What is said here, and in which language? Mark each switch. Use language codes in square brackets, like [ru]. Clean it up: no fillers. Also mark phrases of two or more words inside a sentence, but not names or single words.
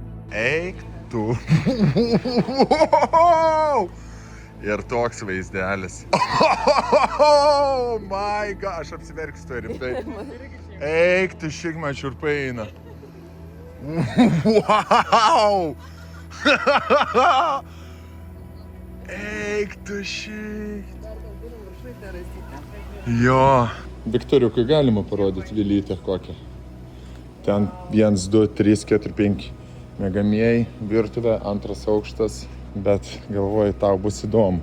[lt] Eik tu. Ir toks vaizdelis. [en] Oh my god, [lt] aš apsiverksiu to rimtai. Eik tu šik, man šiurpai eina. Wow! Eik tu šik. Jo. Viktoriukui galima parodyti vilytę kokią. Ten 1, 2, 3, 4, 5 miegamieji, virtuvė, 2 aukštas, bet galvoju, tau bus įdomu.